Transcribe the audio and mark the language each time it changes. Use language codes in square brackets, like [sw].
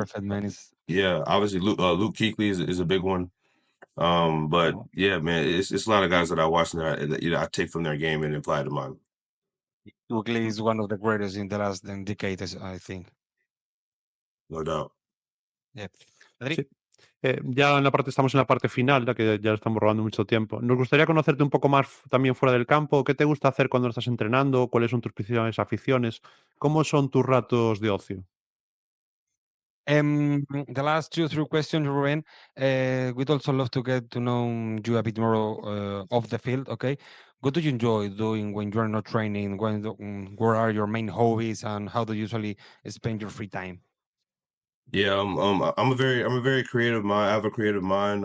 [en] perfect, man. It's Yeah, obviously Luke Kuechly is a big one. But yeah, man, it's a lot of guys that I watch and that I take from their game and apply to mine. Kuechly is one of the greatest in the last decades, I think. No doubt. Yeah. Adri? [es] Sí. Ya estamos en la parte final, ya que ya estamos robando mucho tiempo. Nos gustaría conocerte un poco más también fuera del campo. ¿Qué te gusta hacer cuando estás entrenando? ¿Cuáles son tus principales aficiones? ¿Cómo son tus ratos de ocio? [en] The last 2 or 3 questions, Ruben. We'd also love to get to know you a bit more off the field. Okay, what do you enjoy doing when you're not training? What are your main hobbies, and how do you usually spend your free time? Yeah, I'm a very creative mind. I have a creative mind.